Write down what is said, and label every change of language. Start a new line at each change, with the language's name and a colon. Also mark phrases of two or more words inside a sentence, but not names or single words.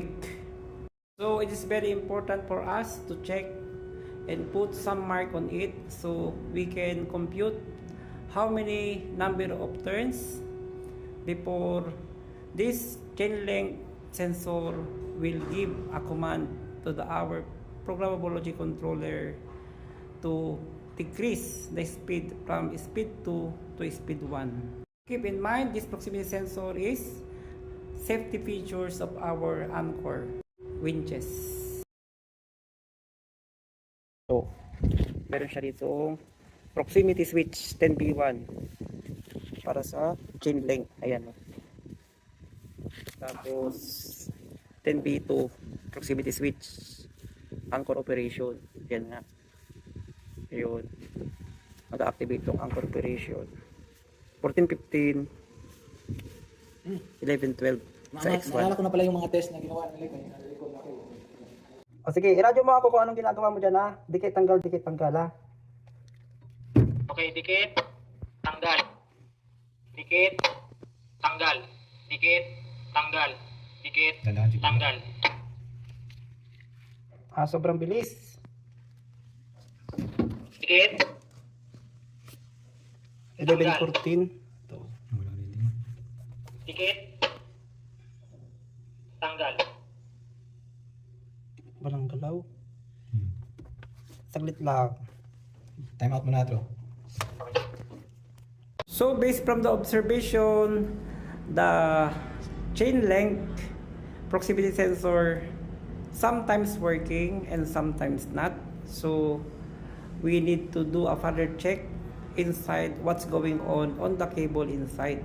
English: So it is very important for us to check and put some mark on it so we can compute how many number of turns before this chain length sensor will give a command to our programmable logic controller to decrease the speed from speed 2 to speed 1. Keep in mind, this proximity sensor is safety features of our anchor winches.
Filipino: So, meron siya dito
English: proximity switch
Filipino: 10B1 para sa
English: chain length.
Filipino: Ayan. Tapos 10B2
English: proximity switch anchor operation.
Filipino: Yan nga. Ayun. Mag-activate tong
English: anchor operation.
Filipino: 14, 15, 11, 12 sa X1. Naalala ko na pala yung mga test na ginawa nila. O sige, iradyo mo ako kung anong ginagawa mo dyan ha. Dikit, tanggal ha. Okay, dikit, tanggal. Dikit, tanggal. Dikit, tanggal. Dikit, tanggal. Sobrang bilis. Dikit, 11, 14. dikit, tanggal. Walang galaw. Saglit lang.
English: Time out
Filipino: muna ito.
English: So based from the observation, the chain length proximity sensor sometimes working and sometimes not. So we need to do a further check inside what's going on the cable inside.